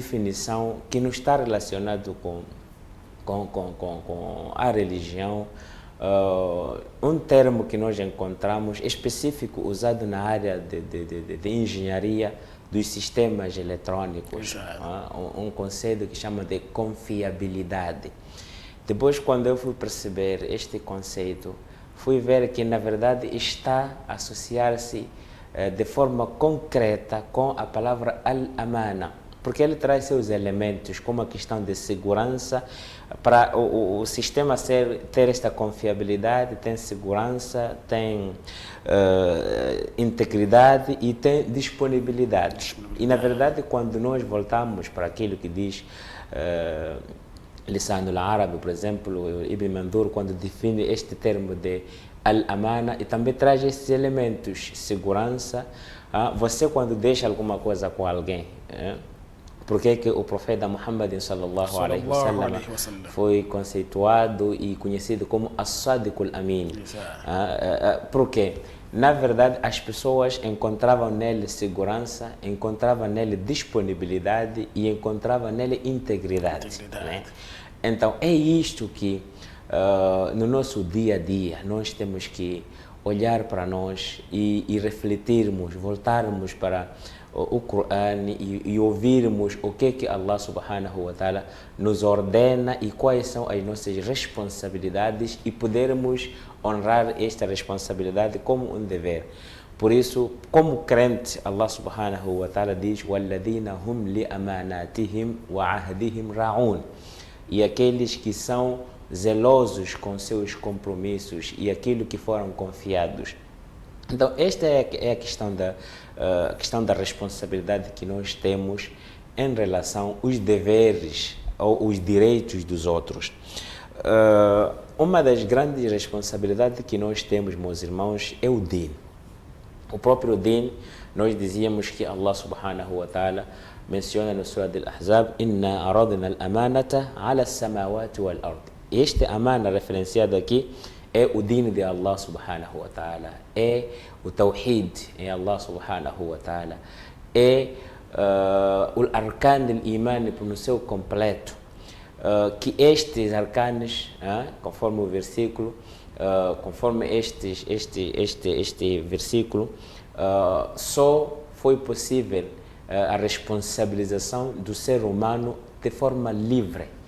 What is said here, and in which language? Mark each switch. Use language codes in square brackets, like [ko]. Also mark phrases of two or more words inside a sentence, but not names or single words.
[pt] definição que não está relacionada com a religião, um termo que nós encontramos específico usado na área de engenharia dos sistemas eletrônicos, um conceito que chama de confiabilidade. Depois, quando eu fui perceber este conceito, fui ver que, na verdade, está a associar-se de forma concreta com a palavra al-amana, porque ele traz seus elementos, como a questão de segurança, para o sistema ter esta confiabilidade, tem segurança, tem integridade e tem disponibilidade. E, na verdade, quando nós voltamos para aquilo que diz Lisan al-Árabe, por exemplo, Ibn Mandur, quando define este termo de al-amana, e também traz esses elementos, segurança. Você, quando deixa alguma coisa com alguém, porque que o profeta Muhammad [ar] صلى الله عليه وسلم [pt] foi conceituado e conhecido como as-Sadiq al-Amin? Porque, na verdade, as pessoas encontravam nele segurança, encontravam nele disponibilidade e encontravam nele integridade. Né? Então, é isto que no nosso dia a dia nós temos que olhar para nós e refletirmos, voltarmos para o Corão e ouvirmos o que Allah [ar] سبحانه وتعالى [pt] nos ordena e quais são as nossas responsabilidades e podermos honrar esta responsabilidade como um dever. Por isso, como crente, Allah [ar] سبحانه وتعالى [pt] diz: [ar] وَالَّذِينَ هُمْ لِأَمَانَاتِهِمْ وَعَهْدِهِمْ رَاعُونَ. [pt] E aqueles que são zelosos com seus compromissos e aquilo que foram confiados. Então, esta é a questão da responsabilidade que nós temos em relação aos deveres ou os direitos dos outros. Uma das grandes responsabilidades que nós temos, meus irmãos, é o Din. O próprio Din, nós dizíamos que Allah [ar] سبحانه وتعالى [pt] menciona no Surah Al-Ahzab: [ar] إنا عرضنا الأمانة على السماوات والأرض. [pt] Este amana referenciado aqui é o Din de Allah [ar] سبحانه وتعالى, [pt] é o Tawhid em Allah [ar] سبحانه وتعالى, [pt] é o arcan do iman no seu completo, que estes arcanos, conforme o versículo, conforme este versículo, só foi possível a responsabilização do ser humano de forma livre.